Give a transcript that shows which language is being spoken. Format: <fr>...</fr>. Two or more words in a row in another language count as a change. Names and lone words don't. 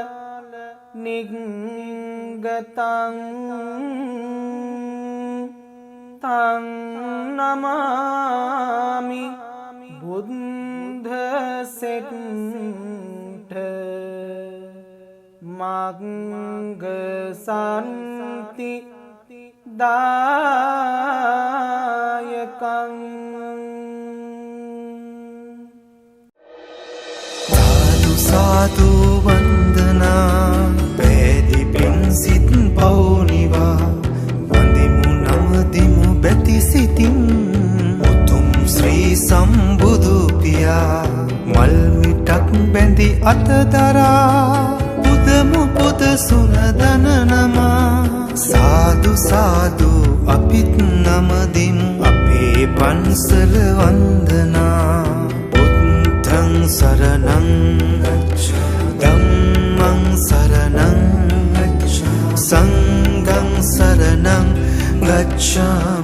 <pi>නිග්ගතං තං නමාමි බුද්ධ සෙට්ඨ මග්ග සම්ති දායකං</pi> <si>සාදු සාදු වන්දනා පෑදී පින් සිත් පවුනිවා වඳිමු නමදිමු බැති සිතින් උතුම් ශ්‍රී සම්බුදු පියා මල් මිටක් බැඳි අතදරා පුදමු පුද සුරදන නමා සාදු සාදු අපිත් නමදිමු අපේ පන්සල වන්දනා</si> <pi>බුද්ධං සරණං ධම්මං සරණං සංඝං සරණං ගච්ඡාමි</pi>